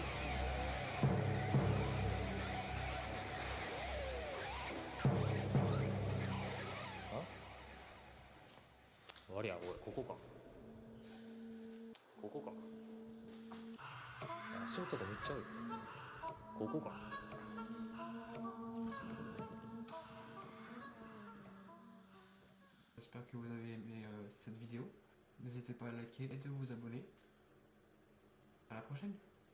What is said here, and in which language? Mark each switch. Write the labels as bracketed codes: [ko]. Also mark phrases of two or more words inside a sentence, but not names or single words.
[ja] あありゃおいここかここか足音がめっちゃ多いここか [fr] J'espère que vous avez aimé cette vidéo. N'hésitez pas à liker et de vous abonner. À la prochaine.